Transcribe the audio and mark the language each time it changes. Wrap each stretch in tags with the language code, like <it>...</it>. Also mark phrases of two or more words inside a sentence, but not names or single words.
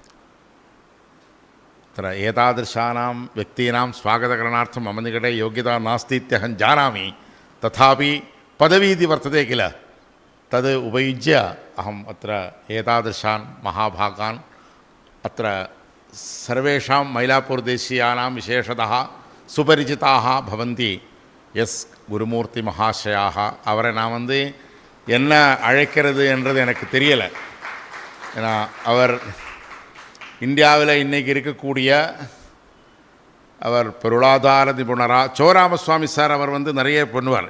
<sa>तत्र एतादृशानां व्यक्तीनां स्वागतकरणार्थं मम निकटे योग्यता नास्ति इत्यहं जानामि, तथापि पदवी इति वर्तते किल, तद् उपयुज्य अहम् अत्र एतादृशान् महाभागान् अत्र सर्वेषां मैलापुरदेशीयानां विशेषतः सुपरिचिताः भवन्ति எஸ் குருமூர்த்தி மகாஷயாக.</sa> <ta>அவரை நான் என்ன அழைக்கிறது என்றது எனக்கு தெரியலை. ஏன்னா அவர் இந்தியாவில் இன்றைக்கி இருக்கக்கூடிய அவர் பொருளாதார நிபுணராக சோராமசுவாமி சார் அவர் நிறைய பண்ணுவார்.</ta>